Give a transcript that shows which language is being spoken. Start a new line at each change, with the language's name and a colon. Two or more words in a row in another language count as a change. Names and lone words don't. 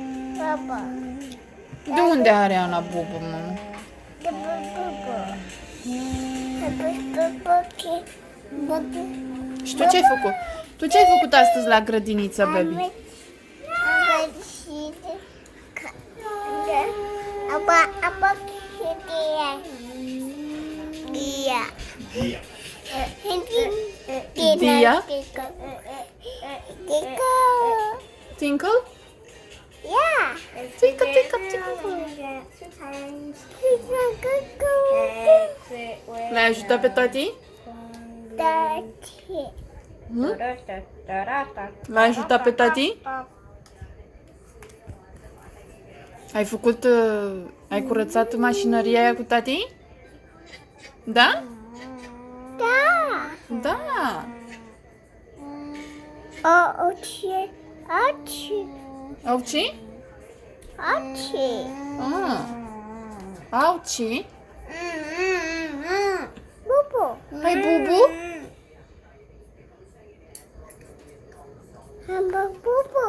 Romanian: De unde are Ana Bubu, mă? Și tu ce-ai făcut? Tu ce-ai făcut astăzi la grădiniță, baby? Am Dia? Tinkle? Yeah. Tinkle, tinkle, tinkle. L-ai ajutat pe tati? L-ai ajutat pe tati? Ai făcut, ai curățat mașinăria aia cu tati? Da? Da. Da. Oci. Auci? Oci. Auci? Bubu. Hai, Bubu? Am bubu.